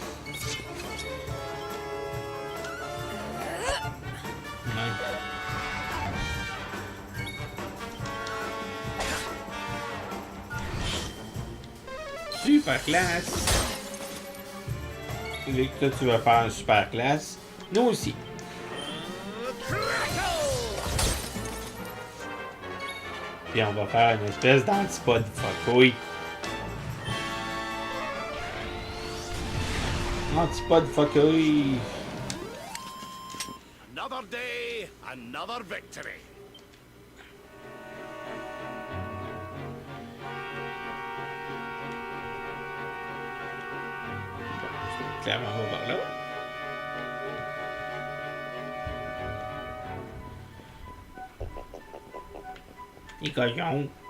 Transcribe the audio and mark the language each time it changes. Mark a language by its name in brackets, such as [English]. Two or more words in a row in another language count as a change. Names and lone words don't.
[French] Super classe. Vu que toi tu vas faire un super classe, nous aussi. Puis on va faire une espèce d'antipode fuckouille. Antipode fuckouille. [English] Another day, another victory. [French] Clairement, on va par là. Les cochons.